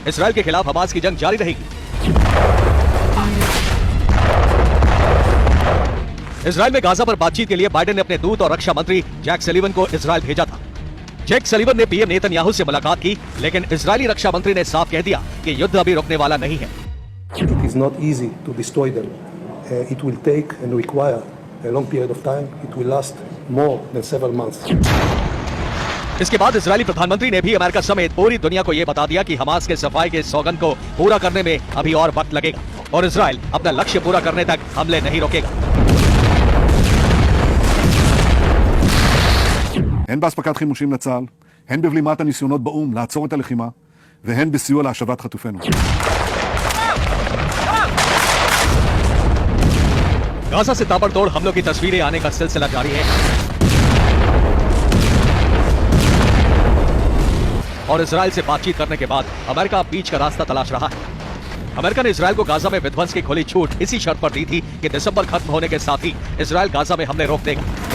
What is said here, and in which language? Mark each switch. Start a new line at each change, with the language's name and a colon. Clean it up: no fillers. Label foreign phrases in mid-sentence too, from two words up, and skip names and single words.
Hindi: इजराइल के खिलाफ हमास की जंग जारी रहेगी। इजराइल में गाजा पर बातचीत के लिए बाइडेन ने अपने दूत और रक्षा मंत्री जैक सलीवन को इजराइल भेजा था। जैक सलीवन ने पीएम नेतन्याहू से मुलाकात की, लेकिन इजरायली रक्षा मंत्री ने साफ कह दिया कि युद्ध अभी रुकने वाला नहीं है।
English: It is not easy to destroy them. It will take and require a long period of time. It will last more than several months.
Hindi: इसके बाद इजरायली प्रधानमंत्री ने भी अमेरिका समेत पूरी दुनिया को यह बता दिया कि हमास के सफाई के सौगंध को पूरा करने में अभी और वक्त लगेगा और इजराइल अपना लक्ष्य पूरा करने तक हमले नहीं रोकेगा।
Hebrew: הן באספקת חימושים לצה"ל, הן בבלימת הניסיונות באום לעצור את הלחימה, והן בסיוע להשבת חטופינו.
Hindi: गाजा से ताबड़तोड़ हमलों की तस्वीरें आने का सिलसिला जारी है और इजराइल से बातचीत करने के बाद अमेरिका बीच का रास्ता तलाश रहा है। अमेरिका ने इजराइल को गाजा में विध्वंस की खुली छूट इसी शर्त पर दी थी कि दिसंबर खत्म होने के साथ ही इजराइल गाजा में हमले रोक देगा।